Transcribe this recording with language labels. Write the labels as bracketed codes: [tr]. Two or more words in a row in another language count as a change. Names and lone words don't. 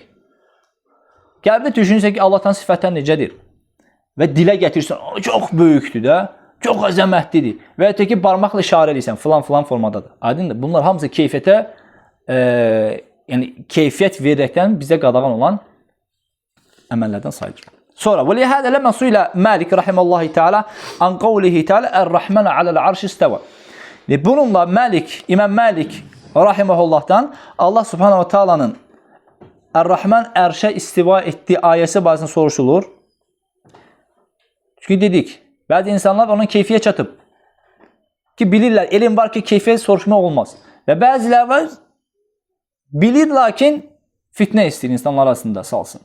[az] Qəlbdə düşünürsən ki, Allah'tan sifətlər necədir? Və dilə gətirirsən, çox böyükdür də, çox əzəmətlidir. Və ya ki, barmaqla işarə edirsən, filan formadadır. Aydındır. Bunlar hamısı keyfiyyətə, yəni keyfiyyət verəkdən bizə qadağan olan əməllərdən sayılır. Sonra, [ar] وَلِهَذَا لَمَا سُئِلَ مالك رحمه الله تعالى عن قوله تعالى الرحمن على العرش استوى. [az] Bununla İmam Malik rahimehullahdan Allah [ar] سبحانه وتعالى'nın [az] Er-Rahman ərşə istiva etdiyi ayəsi barəsində soruşulur. Çünki dedik, bəzi insanlar onun keyfiyyət çatıb. Ki bilirlər, elm var ki, keyfiyyət soruşmaq olmaz. Və bəzilər var, bilir lakin fitnə istəyir insanlar arasında salsın.